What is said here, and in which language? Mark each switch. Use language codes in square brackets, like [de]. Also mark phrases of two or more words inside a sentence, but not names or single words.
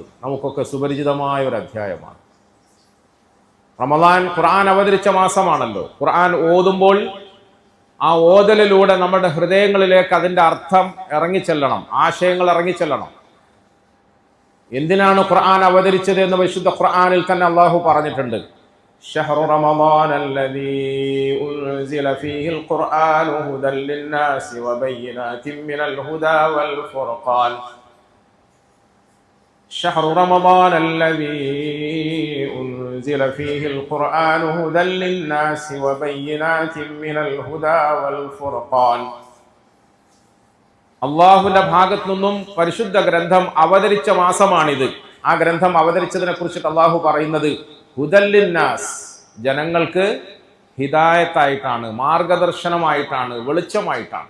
[ml] നമുക്കൊക്കെ സുപരിചിതമായ ഒരു അധ്യായമാണ്. റമദാൻ ഖുർആൻ അവതരിച്ച മാസമാണല്ലോ. ഖുർആൻ ഓതുമ്പോൾ ആ ഓതലിലൂടെ നമ്മുടെ ഹൃദയങ്ങളിലേക്ക് അതിൻ്റെ അർത്ഥം ഇറങ്ങിച്ചെല്ലണം, ആശയങ്ങൾ ഇറങ്ങിച്ചെല്ലണം. എന്തിനാണ് ഖുർആൻ അവതരിച്ചത് എന്ന് വിശുദ്ധ ഖുർആനിൽ തന്നെ അള്ളാഹു പറഞ്ഞിട്ടുണ്ട്. [ar] شهر رمضان الذي أنزل فيه القرآن هدى للناس وبينات من الهدى والفرقان شهر رمضان الذي أنزل فيه القرآن هدى للناس وبينات من الهدى والفرقان [ml] അള്ളാഹുവിന്റെ ഭാഗത്തു നിന്നും പരിശുദ്ധ ഗ്രന്ഥം അവതരിച്ച മാസമാണിത്. ആ ഗ്രന്ഥം അവതരിച്ചതിനെ കുറിച്ചിട്ട് അള്ളാഹു പറയുന്നത് ഹുദല്ലിന്നാസ്, ജനങ്ങൾക്ക് ഹിദായത്തായിട്ടാണ്, മാർഗദർശനമായിട്ടാണ്, വെളിച്ചമായിട്ടാണ്.